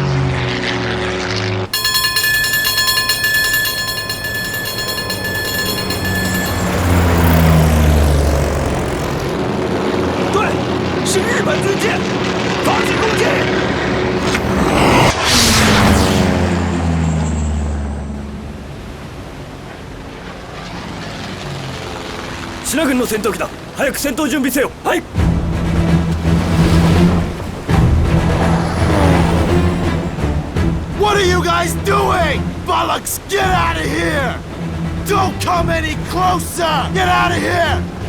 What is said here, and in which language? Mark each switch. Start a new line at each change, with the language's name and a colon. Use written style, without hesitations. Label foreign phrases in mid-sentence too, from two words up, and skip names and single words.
Chinese: 对，是日本军舰，发起攻击！
Japanese: 支那軍の戦闘機だ。早く戦闘準備せよ。はい。
English: What are you guys doing? Bollocks, get out of here! Don't come any closer! Get out of here!